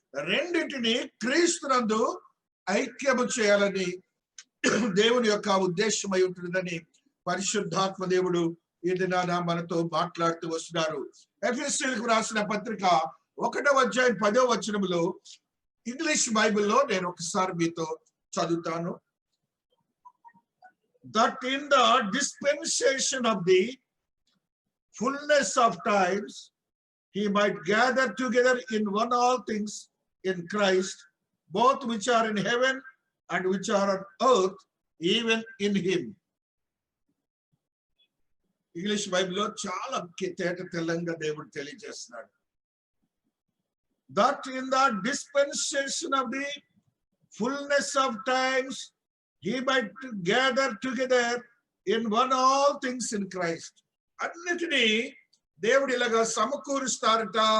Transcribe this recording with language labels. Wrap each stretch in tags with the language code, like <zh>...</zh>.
<te>రెండింటిని క్రీస్తునందు ఐక్యము చేయాలని దేవుని యొక్క ఉద్దేశమై ఉంటుందని పరిశుద్ధాత్మ దేవుడు ఈ దినాన మనతో మాట్లాడుతూ వస్తున్నారు. ఎఫెసీయులకు రాసిన పత్రిక 1వ అధ్యాయం 10వ వచనములో ఇంగ్లీష్ బైబిల్లో నేను ఒకసారి మీతో చదువుతాను.</te> <en>That in the dispensation of the fullness of times he might gather together in one all things in Christ, both which are in heaven and which are on earth, even in him.</en> <te>English బైబిల్లో చాలా తేట తెల్లంగా దేవుడు తెలియజేస్తున్నాడు.</te> <en>That in the dispensation of the fullness of times he might gather together in one all things in Christ.</en> <te>అన్నిటినీ దేవుడు ఇలాగా సమకూరుస్తారట.</te>